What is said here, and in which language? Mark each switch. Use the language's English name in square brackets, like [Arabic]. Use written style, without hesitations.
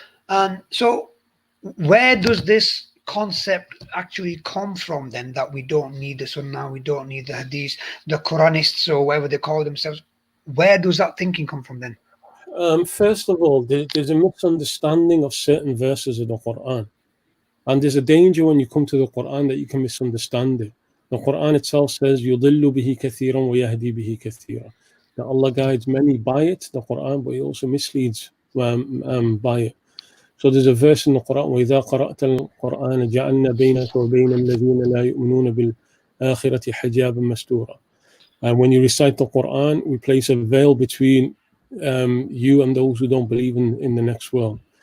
[English] And so, where does this concept actually come from then, that we don't need the Sunnah, we don't need the Hadith, the Quranists or whatever they call themselves? Where does that thinking come from then? First of all, there's a misunderstanding of certain verses of the Quran. And there's a danger when you come to the Quran that you can misunderstand it. The Quran itself says, [Arabic] يُضِلُّ بِهِ كَثِيرًا وَيَهْدِي بِهِ كَثِيرًا. [English] That Allah guides many by it, the Quran, but He also misleads by it. So there's a verse in the Quran, [Arabic] وَإِذَا قَرَأْتَ الْقُرْآنَ جَعَلْنَا بَيْنَكَ وَبَيْنَ الَّذِينَ لَا يُؤْمِنُونَ بِالْآخِرَةِ حِجَابًا مَسْتُورًا. [English] And when you recite the Quran, we place a veil between you and those who don't believe in the next world.